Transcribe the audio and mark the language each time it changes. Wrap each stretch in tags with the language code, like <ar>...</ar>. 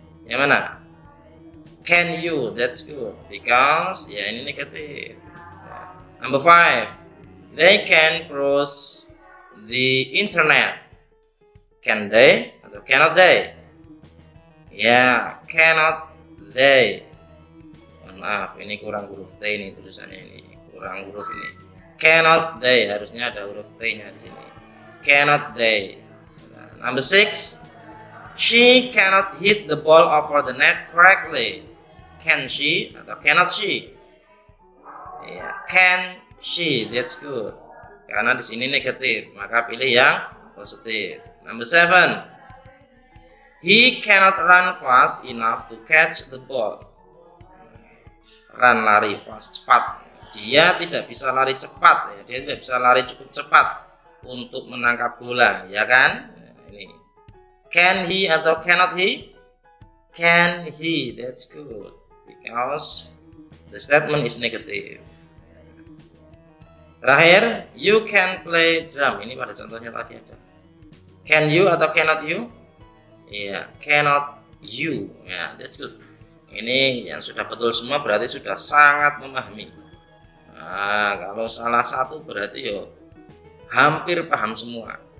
<id>Yang mana?</id> <en>Can you? That's good. Because</en> <id>ya ini negatif.</id> <en>Number 5, they can browse the internet. Can they atau cannot they? Ya, cannot they.</en> <id>Maaf, ini kurang huruf T ini tulisannya ini. Kurang huruf ini.</id> <en>Cannot they,</en> <id>harusnya ada huruf T-nya di sini. Cannot they.</id> <en>Number 6, she cannot hit the ball over the net correctly. Can she atau cannot she? Yeah, can she. That's good.</en> <id>Karena di sini negatif, maka pilih yang positif.</id> <en>Number 7, he cannot run fast enough to catch the ball.</en> <id>Run, lari fast, cepat. Dia tidak bisa lari cepat, ya. Dia tidak bisa lari cukup cepat untuk menangkap bola, ya kan? Nah, ini</id> <en>can he atau cannot he? Can he. That's good because the statement is negative.</en> <id>Terakhir,</id> <en>you can play drum.</en> <id>Ini pada contohnya tadi ada.</id> <en>Can you</en> <id>atau cannot you? Iya, cannot you. Ya,</id> <en>that's good.</en> <id>Ini yang sudah betul semua berarti sudah sangat memahami. Nah, kalau salah satu berarti yo hampir paham semua.</id>